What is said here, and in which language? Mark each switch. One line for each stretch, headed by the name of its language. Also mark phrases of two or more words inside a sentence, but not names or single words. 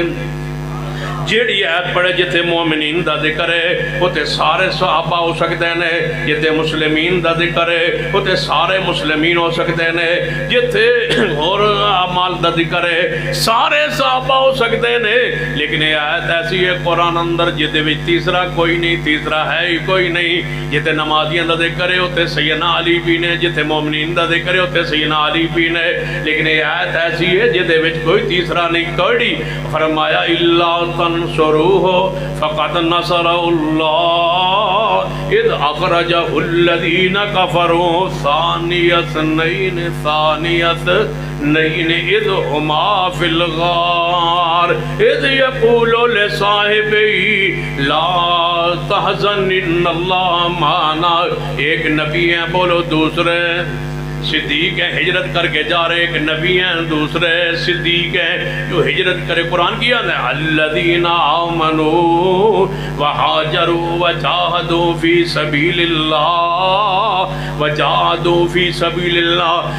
Punjabi: جیڑی آیت پڑھے جتے مومنین دا ذکر ہے وہ تے سارے صحابہ ہو سکتے ہیں، جتے مسلمین دا ذکر ہے وہ تے سارے مسلمین ہو سکتے ہیں، جتے اور اعمال دا ذکر ہے سارے صحابہ ہو سکتے ہیں۔
Urdu: لیکن یہ آیت ایسی ہے قرآن اندر جتے بھی تیسرا کوئی نہیں، تیسرا ہے ہی کوئی نہیں۔
Punjabi: جتے نمازیان دا ذکر ہے وہ تے سیدنا علی بھی نے، جتے مومنین دا ذکر ہے وہ تے سیدنا علی بھی نے۔
Urdu: لیکن یہ آیت ایسی ہے
Punjabi: جتے وچ کوئی تیسرا نہیں کڑی۔
Arabic: فرمایا الا تنصروه فقد نصره الله اذ اخرجه الذين كفروا ثاني اثنين اذ هما في الغار اذ يقول لصاحبه لا تحزن ان الله معنا۔
Urdu: ایک نبی ہیں بولو، دوسرے صدیق ہیں ہجرت کر کے جا رہے، ایک نبی ہیں دوسرے صدیق ہیں جو ہجرت کرے۔ قرآن کیا ہے
Arabic: الذین آمنوا وہاجروا وجاہدوا فی سبیل اللہ، وجاہدوا فی سبیل اللہ۔